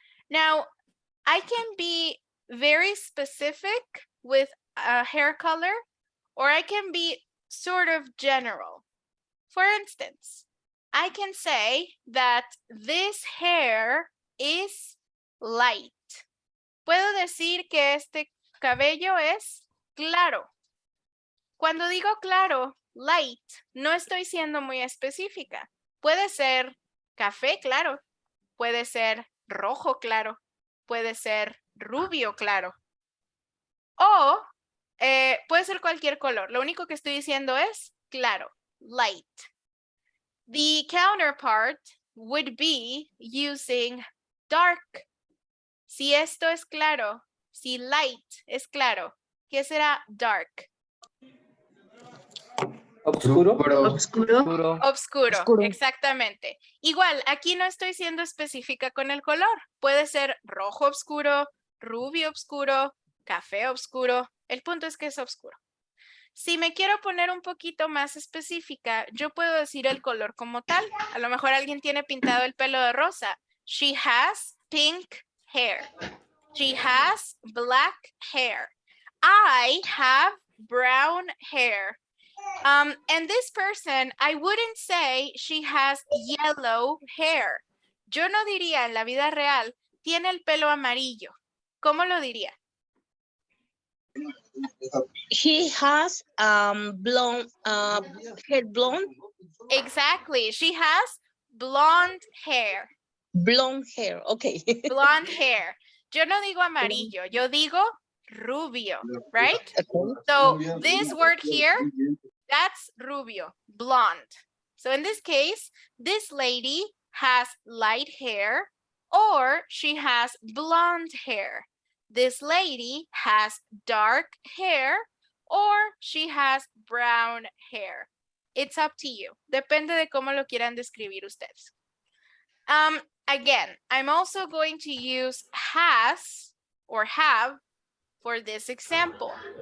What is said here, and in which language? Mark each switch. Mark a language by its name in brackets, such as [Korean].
[English] Now, I can be very specific with a hair color, or I can be sort of general. For instance, I can say that this hair is light. [Spanish] Puedo decir que este cabello es claro. Cuando digo claro, light, no estoy siendo muy específica. Puede ser café claro, puede ser rojo claro, puede ser rubio claro. O puede ser cualquier color. Lo único que estoy diciendo es claro, light. [English] The counterpart would be using dark. [Spanish] Si esto es claro, si light es claro, ¿qué será dark? Obscuro. Oscuro. Oscuro, exactamente. Igual, aquí no estoy siendo específica con el color. Puede ser rojo oscuro, rubio oscuro, café oscuro. El punto es que es oscuro. Si me quiero poner un poquito más específica, yo puedo decir el color como tal. A lo mejor alguien tiene pintado el pelo de rosa. [English] She has pink hair. She has black hair. I have brown hair. And this person, I wouldn't say she has yellow hair. [Spanish] Yo no diría en la vida real, tiene el pelo amarillo. ¿Cómo lo diría? [English] He has blonde hair blonde Exactly. She has blonde hair. blonde hair. Okay. Blonde hair. [Spanish] Yo no digo amarillo, yo digo rubio, right? [English] So this word here, that's rubio, blonde. So in this case, this lady has light hair or she has blonde hair. This lady has dark hair or she has brown hair. It's up to you. [Spanish] Depende de cómo lo quieran describir ustedes. [English] Again, I'm also going to use has or have for this example.